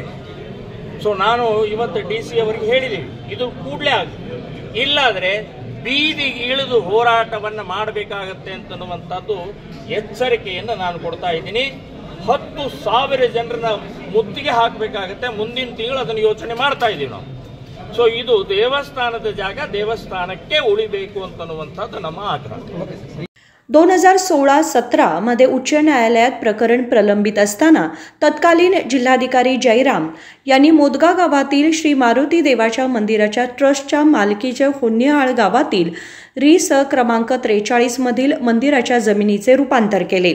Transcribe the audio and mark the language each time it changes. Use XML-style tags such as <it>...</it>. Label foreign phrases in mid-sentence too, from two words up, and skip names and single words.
<kn>ಸೊ ನಾನು ಇವತ್ತು ಡಿಸಿ ಅವರಿಗೆ ಹೇಳಿದ್ದೀವಿ, ಇದು ಕೂಡಲೇ ಆಗುತ್ತೆ, ಇಲ್ಲಾದರೆ ಬೀದಿಗೆ ಇಳಿದು ಹೋರಾಟವನ್ನು ಮಾಡಬೇಕಾಗತ್ತೆ ಅಂತನ್ನುವಂಥದ್ದು ಎಚ್ಚರಿಕೆಯನ್ನು ನಾನು ಕೊಡ್ತಾ ಇದ್ದೀನಿ। 10,000 ಜನರನ್ನ ಮುತ್ತಿಗೆ ಹಾಕಬೇಕಾಗತ್ತೆ, ಮುಂದಿನ ತಿಂಗಳು ಅದನ್ನು ಯೋಚನೆ ಮಾಡ್ತಾ ಇದ್ದೀವಿ ನಾವು। ಸೊ ಇದು ದೇವಸ್ಥಾನದ ಜಾಗ ದೇವಸ್ಥಾನಕ್ಕೆ ಉಳಿಬೇಕು ಅಂತನ್ನುವಂಥದ್ದು ನಮ್ಮ ಆಗ್ರಹ।</kn> <mr>2016-17 मध्ये उच्च न्यायालयात प्रकरण प्रलंबित असताना तत्कालीन जिल्हाधिकारी जयराम यांनी मोदगा गावातील श्री मारुती देवाच्या मंदिराच्या ट्रस्टच्या मालकीच्या होन्नेहाळ गावातील री.स. क्रमांक 43 मधील मंदिराच्या जमिनीचे रूपांतर केले।</mr>